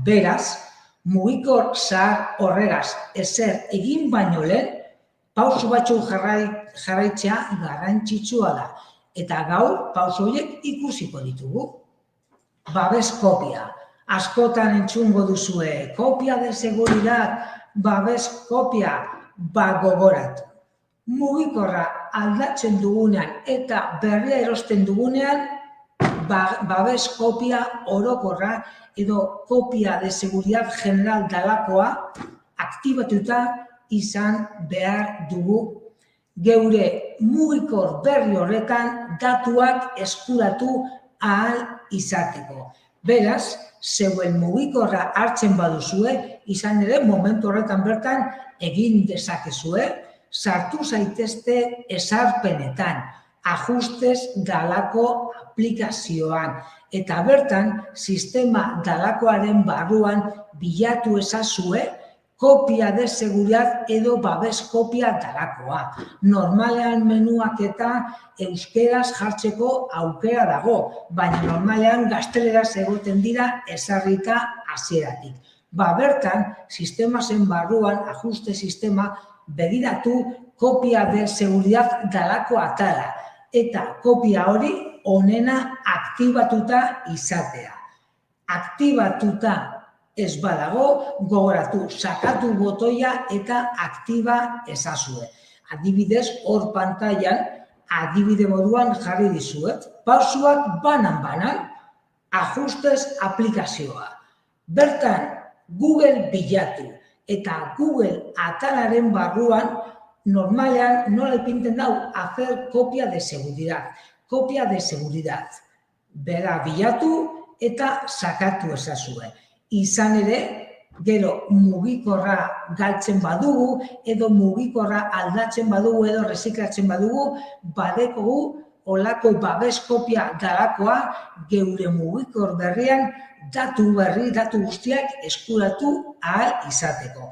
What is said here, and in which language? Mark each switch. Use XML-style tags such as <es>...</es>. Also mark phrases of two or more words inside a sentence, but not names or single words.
<eu>Beraz, mugikor zahar horregaz ezer egin baino lehen, pauso batzuk jarraitzea garrantzitsua da. Eta gaur, pauso horiek ikusiko ditugu. Babes kopia. Askotan entzungo duzue,</eu> <es>kopia de seguridad,</es> <eu>babes kopia, gogoratu. Mugikorra aldatzen dugunean eta berria erosten dugunean, babes kopia orokorra edo</eu> <es>kopia de seguridad general</es> <eu>dalakoa aktibatuta izan behar dugu. Geure mugikor berri horretan datuak eskuratu ahal izateko. Beraz, zeuen mugikorra hartzen baduzue, izan ere momentu horretan bertan egin dezakezue, sartu zaitezte ezarpenetan, ajustes dalako aplikazioan, eta bertan sistema dalakoaren barruan bilatu ezazue</eu> <es>kopia de seguridad</es> <eu>edo babes kopia dalakoa. Normalean menuak eta euskeraz jartzeko aukera dago, baina normalean gazteleraz egoten dira ezarrita hasieratik. Bertan, sistema zen barruan, ajuste sistema, begiratu</eu> <es>kopia de seguridad</es> <eu>dalako atala, eta kopia hori onena aktibatuta izatea. Aktibatuta ez badago, gogoratu, sakatu botoia eta aktiba ezazue. Adibidez, hor pantailan, adibide moduan jarri dizuet, pausuak banan, ajustes aplikazioa. Bertan, Google bilatu, eta Google atalaren barruan, normalean nola ipinten dau,</eu> <es>hacer copia de seguridad. Kopia de seguridad.</es> <eu>Bera bilatu eta sakatu ezazue. Izan ere, gero mugikorra galtzen badugu, edo mugikorra aldatzen badugu, edo reziklatzen badugu, badekogu olako babes kopia dalakoa geure mugikor berrian datu guztiak eskuratu ahal izateko.</eu>